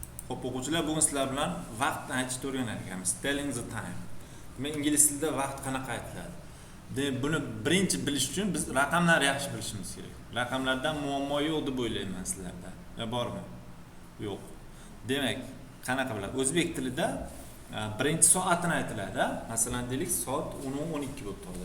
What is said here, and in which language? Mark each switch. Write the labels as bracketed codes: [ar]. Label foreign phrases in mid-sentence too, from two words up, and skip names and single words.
[uz] Xo'p, o'quvchilar, bugun sizlar bilan vaqtni aytishni o'rganar ekanmiz. [en] Telling the time. [uz] Men ingliz tilida vaqt qanaqa aytiladi? Buni birinchi bilish uchun biz raqamlarni yaxshi bilishimiz kerak. Raqamlardan muammo yo'q deb o'ylayman sizlarda. Bormi? Yo'q. Demak, qanaqa bo'ladi? O'zbek tilida birinchi soatini aytiladi. Masalan, deylik, soat 10:12 bo'libdi hozir.